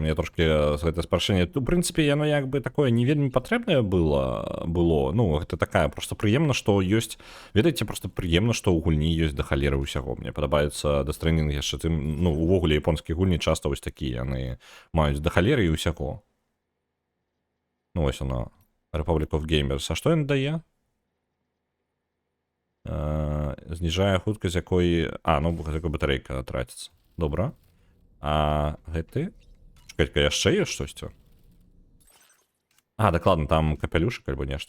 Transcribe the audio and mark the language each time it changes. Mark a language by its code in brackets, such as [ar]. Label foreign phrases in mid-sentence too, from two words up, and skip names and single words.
[be] Мне трошкі з гэтай спрашэння... У прынцыпе, яно як бы такое не вельмі патрэбнае было. Ну, гэта такая проста прыемна, што ёсць... Ведаеце, проста прыемна, што ў гульні ёсць да халеры ўсяго. Мне падабаецца Death Stranding яшчэ тым... Ну, увогуле, японскія гульні часта вось такія, яны маюць да халеры і ўсяго. [uk] Ну, ось оно. [be] Republic of Gamers. А што ён дае? Зніжае хуткасць, якой... ну, якой батарэйка траціцца. Добра. А гэты? Чакай-ка, яшчэ ёсць штосьці? Дакладна, там капялюшак альбо нешта.